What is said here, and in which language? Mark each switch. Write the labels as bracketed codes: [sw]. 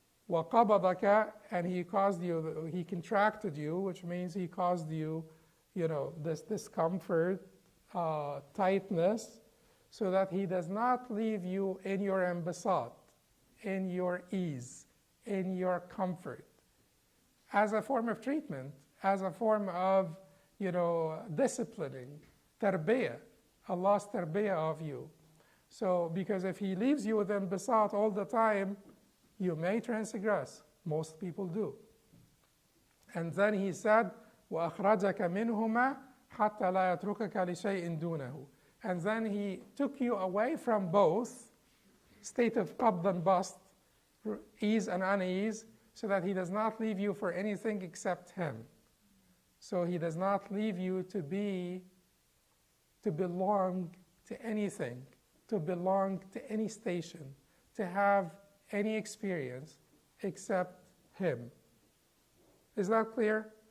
[ar] وقبضك, [en] and he caused you, he contracted you, which means he caused you, you know, this discomfort, tightness, so that he does not leave you in your imbasat, in your ease, in your comfort, as a form of treatment, as a form of, you know, disciplining, tarbiyah, Allah's tarbiyah of you. So, because if he leaves you with imbasat all the time, you may transgress. Most people do. And then he said, [ar] وَأَخْرَجَكَ مِنْهُمَا حَتَّى لَا يَتْرُكَكَ لِشَيْءٍ دُونَهُ. [en] And then he took you away from both state of qabd and bast, ease and unease, so that he does not leave you for anything except him. So he does not leave you to belong to anything, to belong to any station, to have any experience except him. Is that clear?